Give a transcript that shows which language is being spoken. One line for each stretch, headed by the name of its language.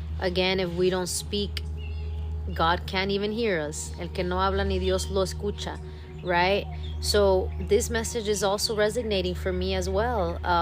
English: Again, if we don't speak, God can't even hear us.
Spanish: El que no habla ni Dios lo escucha, right?
English: So this message is also resonating for me as well.